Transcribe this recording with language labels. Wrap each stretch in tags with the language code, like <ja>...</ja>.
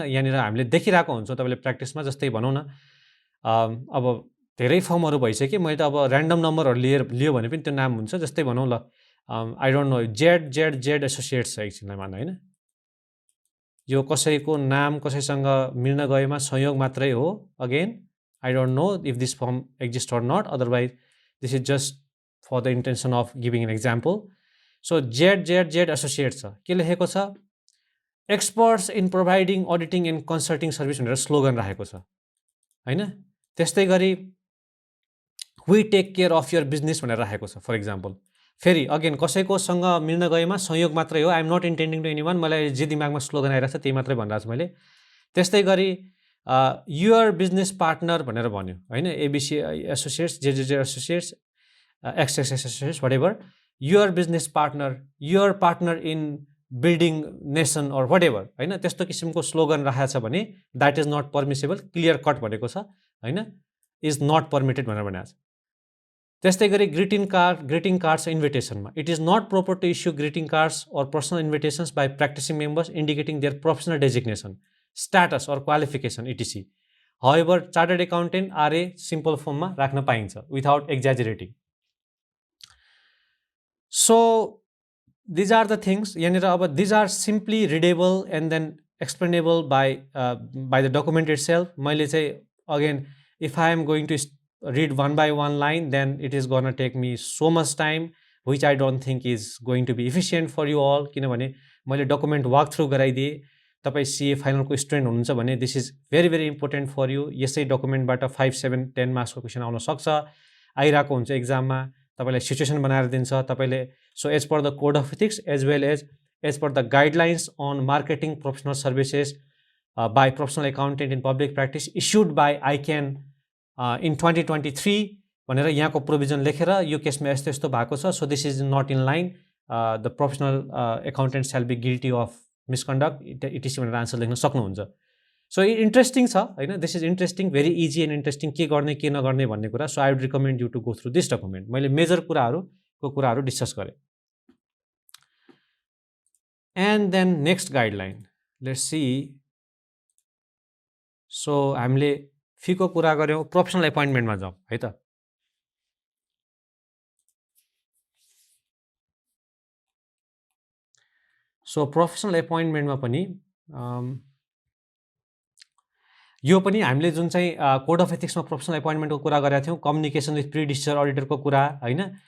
<ne>यहाँनिर हामीले देखिरहेको हुन्छ तपाईँले प्र्याक्टिसमा। जस्तै भनौँ न अब धेरै फर्महरू भइसक्यो, मैले त अब ऱ्यान्डम नम्बरहरू लियो भने पनि त्यो नाम हुन्छ। जस्तै भनौँ ल</ne> <en>I don't know</en> <ne>Z associates छ एकछिनमा होइन। यो कसैको नाम कसैसँग मिल्न गएमा संयोग मात्रै हो।</ne> <en>Again I don't know if this firm exist or not, otherwise this is just for the intention of giving an example.</en> <ne>So Z associates छ, के लेखेको छ,</ne> <en>experts in providing auditing and consulting service</en> <ne>भनेर slogan राखेको छ होइन। त्यस्तै गरी</ne> <en>we take care of your business</en> <ne>भनेर राखेको छ फर इक्जाम्पल। फेरि अगेन कसैकोसँग मिल्न गएमा संयोग मात्रै हो,</ne> <en>I am not intending to any one,</en> <ne>मलाई जे दिमागमा स्लोगन आइरहेको छ त्यही मात्रै भनिरहेको छु मैले।</ne> <en>त्यस्तै गरी your business partner</en> <ne>भनेर भन्यो होइन,</ne> <en>ABC associates, जे associates, XXX associates, whatever, your business partner, your partner in building nation or whatever होइन।</en> <ne>त्यस्तो किसिमको स्लोगन राखेको छ भने</ne> <en>that is not permissible,</en> <ne>clear cut भनेको छ होइन,</ne> <en>is not permitted</en> <ne>भनेर भनेको छ।</ne> <en>त्यस्तै गरी greeting cards इन्भिटेसनमा, it is not proper to issue greeting cards or personal invitations by practising members indicating their professional designation, status or qualification etc.</en> <ne>However chartered accountant RA simple फर्ममा राख्न पाइन्छ without एक्जाजरेटिङ।</ne> <en>So these are the things यहाँनिर। अब these are simply readable and then explainable by the document itself.</en> <ne>मैले चाहिँ</ne> <en>Again if I am going to read one by one line, then it is gonna take me so much time, which I don't think is going to be efficient for you all।</en> <ne>किनभने मैले document walk through गराइदिएँ। तपाईँ CA फाइनलको student हुनुहुन्छ भने</ne> <en>This is very very important for you.</en> <ne>यसै डकुमेन्टबाट 5, 7, 10 मार्क्सको question आउन सक्छ, आइरहेको हुन्छ इक्जाममा, तपाईँलाई सिचुएसन बनाएर दिन्छ तपाईँले।</ne> <en>so as per the code of ethics as well as per the guidelines on marketing professional services by professional accountant in public practice issued by ICAN in 2023</en> <ne>भनेर यहाँको प्रोभिजन लेखेर यो केसमा यस्तो यस्तो भएको छ।</ne> <en>so this is not in line, the professional accountant shall be guilty of</en> <ne>मिसकन्डक्ट इटिसी भनेर आन्सर लेख्न सक्नुहुन्छ।</ne> <en>so interesting छ होइन, this is interesting, very easy and interesting,</en> <ne>के गर्ने के नगर्ने भन्ने कुरा।</ne> <en>So I would recommend you to go through this document.</en> <ne>मैले मेजर कुराहरू डिस्कस गरेँ।</ne> <en>And then next guideline, let's see.</en> <ne>So हामीले फीको कुरा गऱ्यौँ, प्रोफेसनल एपोइन्टमेन्टमा जाउँ है त। सो प्रोफेसनल एपोइन्टमेन्टमा पनि यो पनि हामीले जुन चाहिँ कोड अफ एथिक्समा प्रोफेसनल एपोइन्टमेन्टको कुरा गरेका थियौँ, कम्युनिकेसन विथ प्रिडिसेसर अडिटरको कुरा होइन।</ne>